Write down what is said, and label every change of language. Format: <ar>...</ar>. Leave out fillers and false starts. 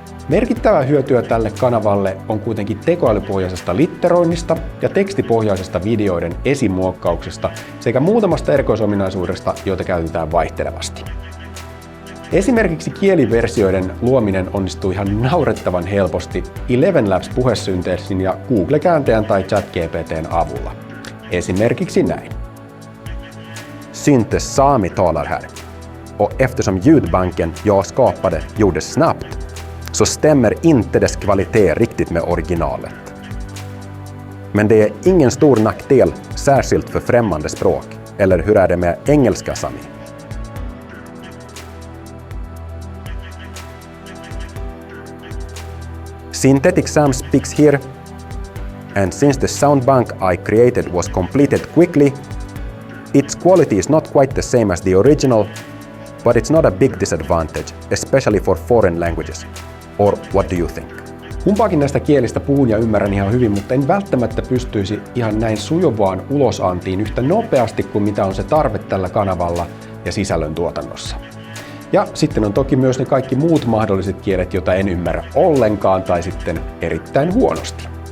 <fi>Merkittävää hyötyä tälle kanavalle on kuitenkin tekoälypohjaisesta litteroinnista ja tekstipohjaisesta videoiden esimuokkauksesta sekä muutamasta erikoisominaisuudesta, joita käytetään vaihtelevasti. Esimerkiksi kieliversioiden luominen onnistuu ihan naurettavan helposti ElevenLabs puhesynteesin ja Google-kääntäjän tai ChatGPT:n avulla. Esimerkiksi näin.</fi> <sv>Syntes Sami talar här. Och eftersom ljudbanken jag skapade gjordes snabbt så stämmer inte dess kvalitet riktigt med originalet. Men det är ingen stor nackdel, särskilt för främmande språk. Eller hur är det med engelska, Sami?</sv> <en>Synthetic Sam speaks here, and since the sound bank I created was completed quickly, its quality is not quite the same as the original, but it's not a big disadvantage, especially for foreign languages. Or what do you think?</en> <fi>Kumpaakin näistä kielistä puhun ja ymmärrän ihan hyvin, mutta en välttämättä pystyisi ihan näin sujuvaan ulosantiin yhtä nopeasti kuin mitä on se tarve tällä kanavalla ja sisällön tuotannossa. Ja sitten on toki myös ne kaikki muut mahdolliset kielet, joita en ymmärrä ollenkaan tai sitten erittäin huonosti.</fi>